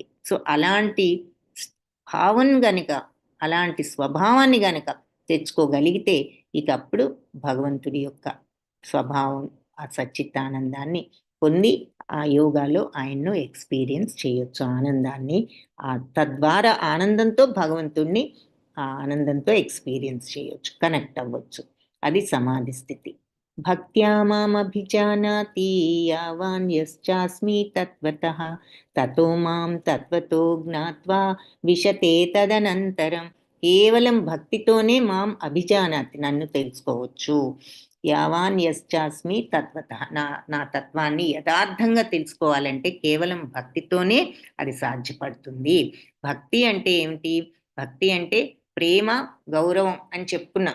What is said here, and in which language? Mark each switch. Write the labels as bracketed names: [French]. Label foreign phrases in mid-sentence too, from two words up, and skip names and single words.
[Telugu] సో అలాంటి భావం గనుక, అలాంటి స్వభావాన్ని గనక తెచ్చుకోగలిగితే ఇక అప్పుడు భగవంతుడి యొక్క స్వభావం, ఆ సచ్చితానందాన్ని పొంది ఆ యోగాలో ఆయన్ను ఎక్స్పీరియన్స్ చేయొచ్చు ఆనందాన్ని. తద్వారా ఆనందంతో భగవంతుణ్ణి ఆ ఆనందంతో ఎక్స్పీరియన్స్ చేయొచ్చు, కనెక్ట్ అవ్వచ్చు. అది సమాధి స్థితి. [Sanskrit] భక్త్యా మామభిజానాతి యావాన్ యశ్చాస్మి తత్వతః తతో మాం తత్వతో జ్ఞాత్వా విశతే తదనంతరం. [Telugu] కేవలం భక్తితోనే [Sanskrit] మాం అభిజానాతి, [Telugu] నన్ను తెలుసుకోవచ్చు. [Sanskrit] యావాన్ యశ్చాస్మి తత్వతః, [Telugu] నా తత్వాన్ని యథార్థంగా తెలుసుకోవాలంటే కేవలం భక్తితోనే అది సాధ్యపడుతుంది. భక్తి అంటే ఏమిటి? భక్తి అంటే ప్రేమ, గౌరవం అని చెప్పుకున్నాం.